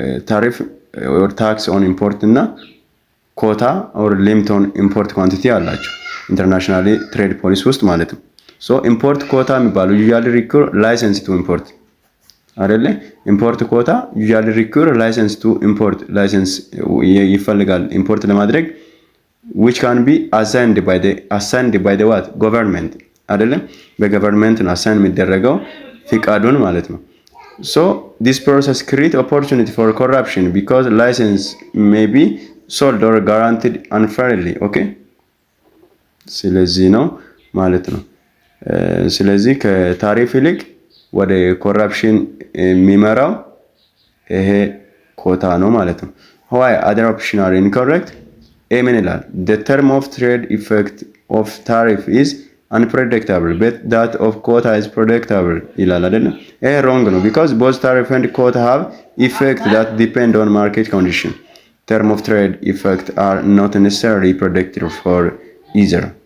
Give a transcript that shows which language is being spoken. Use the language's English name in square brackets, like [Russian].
[Amharic] ታሪፍ [English] or tax on import [Amharic] እና ኮታ [English] or limit on import quantity [Amharic] አላቸው ኢንተርናሽናል ትሬድ ፖሊሲ ውስጥ ማለት ነው። ሶ ኢምፖርት ኮታ የሚባለው [English] usually require license to import [Amharic] አይደለ? [English] ኢምፖርት ኮታ usually require license to import license [Amharic] ይፈልጋል ኢምፖርት ለማድረግ [English] which can be assigned by the what government አይደለ? [Amharic] በገቨርንመንት ነው አሳይን የሚደረገው ፍቃዱን ማለት ነው። [English] So this process create opportunity for corruption because license may be sold or guaranteed unfairly. Okay? [Amharic] ስለዚህ ነው ማለት ነው። ስለዚህ ከታሪፍ ይልቅ ወደ ኮራፕሽን የሚመራው ይሄ ኮታ ነው ማለት ነው። [English] Why other option are incorrect? [Amharic] ምን ይላል? [English] The term of trade effect of tariff is unpredictable but that of quota is predictable [Amharic] ይላል አይደል? [English] ይሄ wrong ነው because both tariff and quota have effect that depend on market condition. Term of trade effect are not necessarily predictable for either.